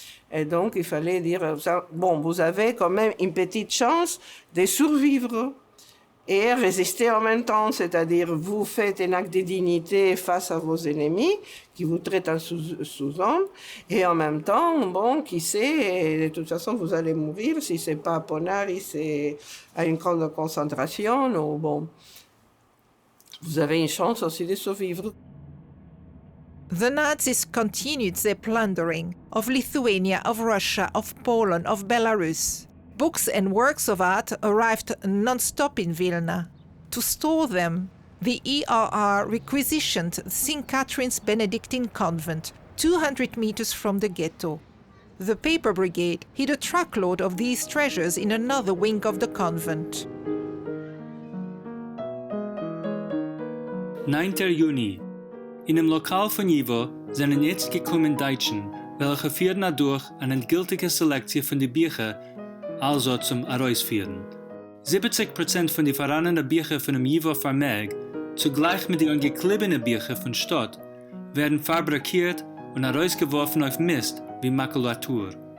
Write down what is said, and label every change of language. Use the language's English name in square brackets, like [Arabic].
[French] Et donc, il fallait dire, bon, vous avez quand même une petite chance de survivre et résister en même temps, c'est-à-dire vous faites un acte de dignité face à vos ennemis qui vous traitent en sous-homme, et en même temps, bon, qui sait, de toute façon, vous allez mourir, si c'est pas à Ponari, c'est à une camp de concentration, ou bon, vous avez une chance aussi de survivre. [English] The Nazis continued their plundering of Lithuania, of Russia, of Poland, of Belarus. Books and works of art arrived non-stop in Vilna. To store them, the ERR requisitioned St. Catherine's Benedictine convent, 200 meters from the ghetto. The Paper Brigade hid a truckload of these treasures in another wing of the convent. [German] 9. Juni. In einem Lokal von Jivo sind jetzt gekommen Deutschen, welche führen dadurch eine endgültige Selektion von den Büchern, also zum Herausführen. 70% von den vorhandenen Büchern von dem Jivo Vermerk, zugleich mit den angeklebenen Büchern von Stadt, werden fabrikiert und herausgeworfen auf Mist wie Makulatur.